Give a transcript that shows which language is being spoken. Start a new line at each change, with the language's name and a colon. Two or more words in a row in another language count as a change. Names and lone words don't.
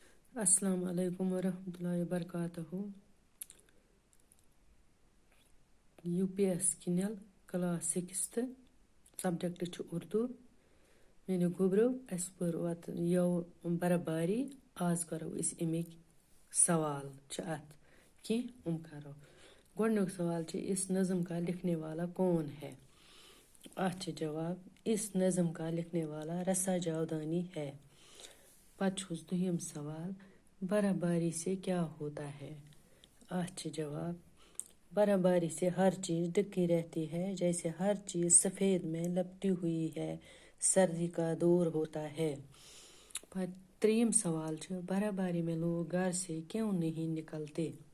Arabic: السلام علیکم ورحمۃ اللہ وبرکاتہ
Kashmiri: یو پی ایس کنل کلاس 6 سبجیکٹ چھُ اردو میٲنیو گوٚبرو اَسہِ پٔر یو براباری آز کرو أسۍ اَمِکۍ سوال چھِ اَتھ کینٛہہ کرو گۄڈٕنیُک سوال چھُ
Urdu: اس نظم کا لکھنے والا کون ہے
Kashmiri: اَتھ چھِ جواب
Urdu: اس نظم کا لکھنے والا رسا جاودانی ہے
Kashmiri: پتہٕ چھُس دوٚیِم سوال
Urdu: برابری سے کیا ہوتا ہے آج جواب برابری سے ہر چیز ڈکی رہتی ہے جیسے ہر چیز سفید میں لپٹی ہوئی ہے سردی کا دور ہوتا ہے تریم سوال برابری میں لوگ گھر سے کیوں نہیں نکلتے